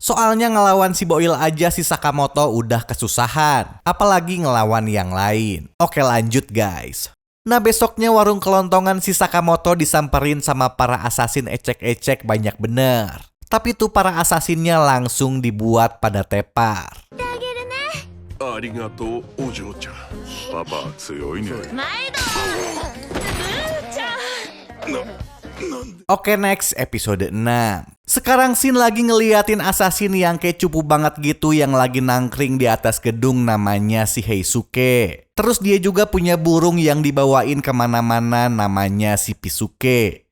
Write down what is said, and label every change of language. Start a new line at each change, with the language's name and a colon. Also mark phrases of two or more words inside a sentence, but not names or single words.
Indonesian: Soalnya ngelawan si Boil aja si Sakamoto udah kesusahan. Apalagi ngelawan yang lain. Oke lanjut guys. Nah besoknya warung kelontongan si Sakamoto disamperin sama para assassin ecek-ecek banyak bener. Tapi tuh para assassinnya langsung dibuat pada tepar.
Japanese: ありがとうお嬢ちゃんパパ強いね
Indonesian: Oke
English: next episode
Indonesian: 6. Sekarang Shin lagi ngeliatin assassin yang kayak cupu banget gitu yang lagi nangkring di atas gedung namanya si Heisuke. Terus dia juga punya burung yang dibawain kemana-mana namanya si Pisuke.